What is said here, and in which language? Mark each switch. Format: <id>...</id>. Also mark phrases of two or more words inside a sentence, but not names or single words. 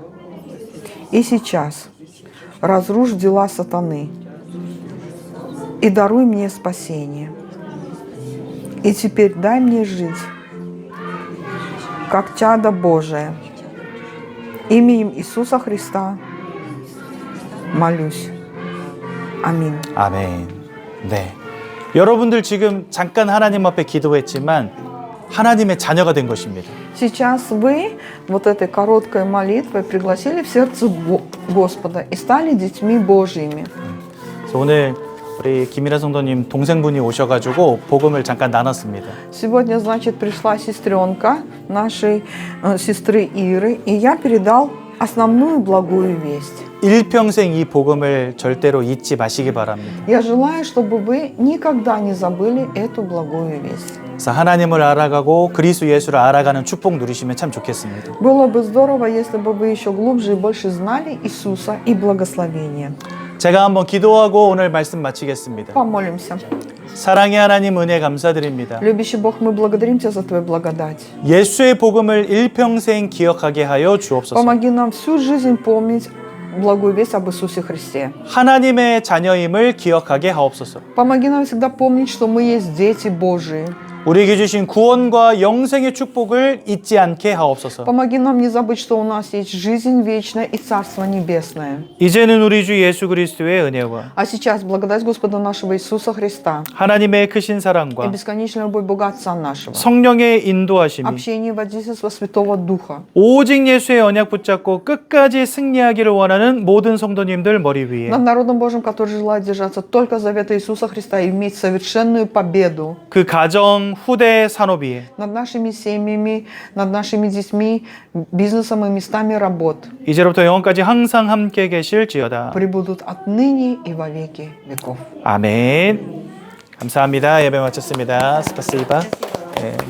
<ru>И сейчас разрушь дела сатаны и даруй мне спасение. И теперь дай мне жить, как чадо Божие. Именем Иисуса Христа молюсь.</ru> <ko>아멘. 아멘. 네. 여러분들 지금 잠깐 하나님 앞에 기도했지만 하나님의 자녀가 된 것입니다.</ko> <ru>Сейчас вы вот этой короткой молитвой пригласили в сердце Господа и стали детьми Божьими.</ru> <ko>그래서 오늘 우리 김일아 성도님 동생분이 오셔가지고 복음을 잠깐 나눴습니다.</ko> <ru>Сегодня, значит, пришла сестренка нашей сестры Иры, и я передал основную благую весть.</ru> <ko>일평생 이 복음을 절대로 잊지 마시기 바랍니다.</ko> <ru>Я желаю, чтобы вы никогда не забыли эту благую весть.</ru> <ko>그래서 하나님을 알아가고 그리스도 예수를 알아가는 축복 누리시면 참 좋겠습니다.</ko> <ru>Было бы здорово, если бы вы еще глубже и больше знали Иисуса и благословения.</ru> <ko>제가 한번 기도하고 오늘 말씀 마치겠습니다.</ko> <ru>Помолимся.</ru> <ko>사랑의 하나님 은혜 감사드립니다.</ko> <ru>Любящий Бог, мы благодарим Тебя за Твою благодать.</ru> <ko>예수의 복음을 일평생 기억하게 하여 주옵소서.</ko> <ru>Помоги нам всю жизнь помнить благую весть об Иисусе Христе.</ru> <ko>하나님의 자녀임을 기억하게 하옵소서.</ko> <ru>Помоги нам всегда помнить, что мы есть дети Божии.</ru> <ko>우리에게 주신 구원과 영생의 축복을 잊지 않게 하옵소서.</ko> <ru>Помоги нам не забыть, что у нас есть жизнь вечная и Царство Небесное.</ru> <ko>이제는 우리 주 예수 그리스도의 은혜와</ko> <ru>А сейчас благодать Господа нашего Иисуса Христа</ru> <ko>하나님의 크신</ko> <ru>и</ru> <ko>사랑과</ko> <ru>бесконечная любовь Бога Отца нашего,</ru> <ko>성령의 인도하심이</ko> <ru>общение и водительство Святого Духа,</ru> <ko>오직 예수의 언약 붙잡고 끝까지 승리하기를 원하는 모든 성도님들 머리 위에</ko> <ru>над народом Божьим, который желает держаться только завета Иисуса Христа и иметь совершенную победу,</ru> <ko>그 가정, 후대, 산업 위에</ko> <ru>над нашими семьями, над нашими детьми, бизнесом и местами работ,</ru> <ko>이제로부터 영원까지 항상 함께 계실지어다.</ko> <ru>пребудут отныне и во веки веков.</ru> <ko>아멘. 감사합니다. 예배 마쳤습니다. 스파시바. 네.</ko>